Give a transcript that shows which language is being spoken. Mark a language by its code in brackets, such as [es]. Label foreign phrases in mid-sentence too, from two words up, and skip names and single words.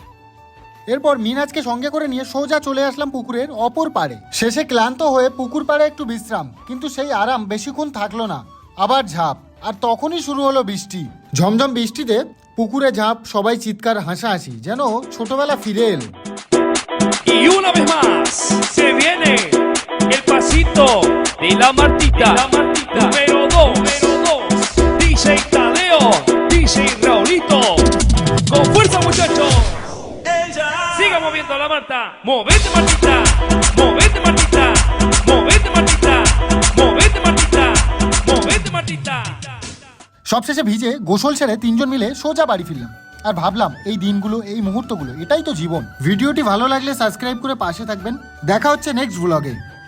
[bn] এরপর মিনহাজকে সঙ্গে করে নিয়ে সোজা চলে আসলাম পুকুরের অপর পাড়ে। শেষে ক্লান্ত হয়ে পুকুর পাড়ে একটু বিশ্রাম, কিন্তু সেই আরাম বেশিক্ষণ থাকলো না। আবার ঝাঁপ, আর তখনই শুরু হলো বৃষ্টি। ঝমঝম বৃষ্টিতে পুকুরে ঝাঁপ, সবাই চিৎকার হাসাহাসি, যেন ছোটবেলা ফিরে এলো। [es] Y una vez más se viene el pasito de la Martita, número 2, DJ Tadeo, DJ Raulito, con fuerza muchachos, siga moviendo la Marta, movete Martita, movete Martita, movete Martita, movete Martita, movete Martita. [bn] সবশেষে ভিজে গোসল সেরে তিনজন মিলে সোজা বাড়ি ফিরলাম। আর ভাবলাম এই দিনগুলো, এই মুহূর্তগুলো, এটাই তো জীবন। ভিডিওটি ভালো লাগলে সাবস্ক্রাইব করে পাশে থাকবেন। দেখা হচ্ছে [en] next blog.